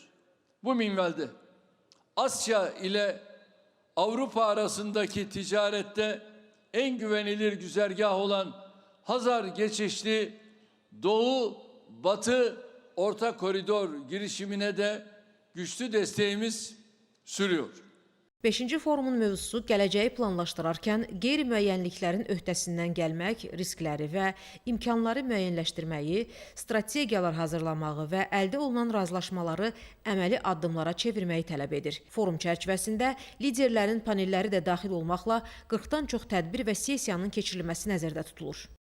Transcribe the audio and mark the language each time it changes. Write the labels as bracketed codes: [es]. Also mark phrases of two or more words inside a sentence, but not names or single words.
[tr] Bu minvalde Asya ile Avrupa arasındaki ticarette en güvenilir güzergah olan Hazar geçişli Doğu-Batı Orta Koridor girişimine de güçlü desteğimiz sürüyor. [az] 5-ci forumun mövzusu gələcəyi planlaşdırarkən qeyri-müəyyənliklərin öhdəsindən gəlmək, riskləri və imkanları müəyyənləşdirməyi, strategiyalar hazırlamağı və əldə olunan razılaşmaları əməli addımlara çevirməyi tələb edir. Forum çərçivəsində liderlərin panelləri də daxil olmaqla 40-dan çox tədbir və sessiyanın keçirilməsi nəzərdə tutulur.